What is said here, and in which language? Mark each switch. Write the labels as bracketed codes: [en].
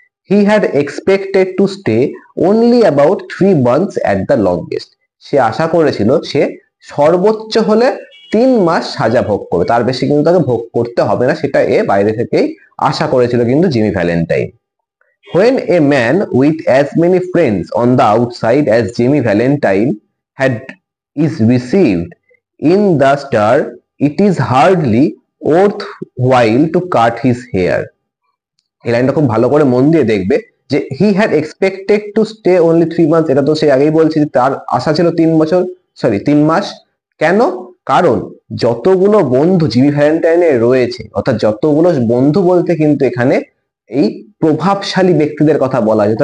[en] He had expected to stay only about 3 months at the longest. [bn] সে আশা করেছিল সে সর্বোচ্চ হলে 3 মাস সাজা ভোগ করবে, তার বেশি কিন্তু তাকে ভোগ করতে হবে না, সেটা এ বাইরে থেকেই আশা করেছিল কিন্তু Jimmy Valentine. [en] When a man with as many friends on the outside as Jimmy Valentine had is received in the star, it is hardly worthwhile to cut his hair. [bn] এই লাইনটা খুব ভালো করে মন দিয়ে দেখবে যে [en] he had expected to stay only 3 months, [bn] এটা তো সে আগেই বলছে যে তার আশা ছিল 3 বছর, সরি 3 মাস। কেন? কারণ যতগুলো বন্ধু জিমি ভ্যালেন্টাইনের রয়েছে, অর্থাৎ যতগুলো বন্ধু বলতে কিন্তু এখানে এই প্রভাবশালী ব্যক্তিদের কথা বলা হয়।